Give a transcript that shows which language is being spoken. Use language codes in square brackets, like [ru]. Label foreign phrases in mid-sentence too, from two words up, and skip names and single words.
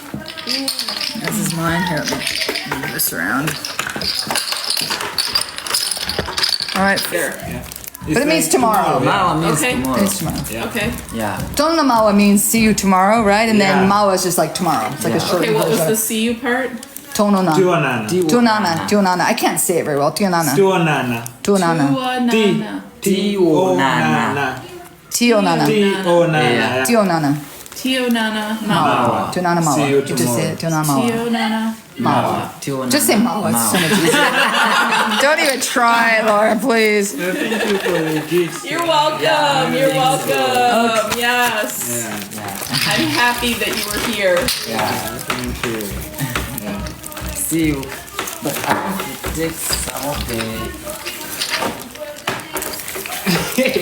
[en] This is mine. Here, let me move this around. All right. There. Yeah. But it means tomorrow. Mawa means Okay. It tomorrow. means tomorrow. Yeah. Okay. Yeah. [ny] Tono mawa [en] means see you tomorrow, right? And then Yeah. mawa is just like tomorrow. It's like a Yeah. short Okay, what was version. the see you part? [ny] Tonona. Tuanana. Tionana. Tionana. I can't say it very well. Tionana. Tuanana. Tionana. Tuanana. Tionana. Tionana. Tionana. Tionana. Tionana. Mawa. Mawa. Tionana mawa. [en] See you You just say it. [ny] Tionana mawa. Tionana. Mawa. [en] Just say mawa. It's so much easier. Don't even try, Laura, please. Thank you for the gifts. You're welcome. You're welcome. Yes. Yeah. I'm happy that you were here. Yeah. Thank you. Yeah. See you. But I have to take some of the